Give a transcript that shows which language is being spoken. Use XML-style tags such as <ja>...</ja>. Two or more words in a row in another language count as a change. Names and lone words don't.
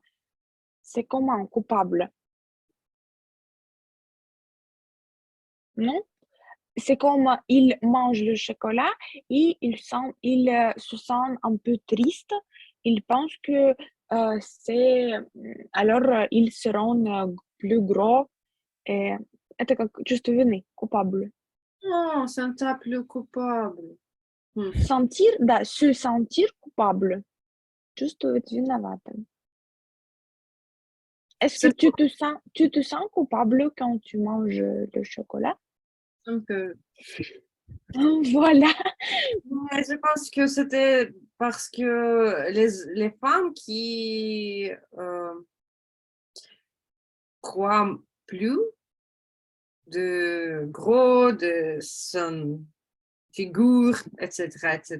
<fr>C'est comment coupable? Non? C'est comme ils mangent le chocolat et ils se sentent un peu tristes. Ils pensent que alors ils seront plus gros. Et,</fr> <ru>это как чувство вины,</ru> <fr>coupable. Non, c'est un plus coupable. Sentir, да, se sentir coupable.</fr> <ru>Чувствовать виноватым.</ru> <fr>Est-ce que tu te sens coupable quand tu manges le chocolat? Un peu. Voilà. Mais je pense que c'était parce que les femmes qui croient plus de gros, de son figure, etc., etc.</fr>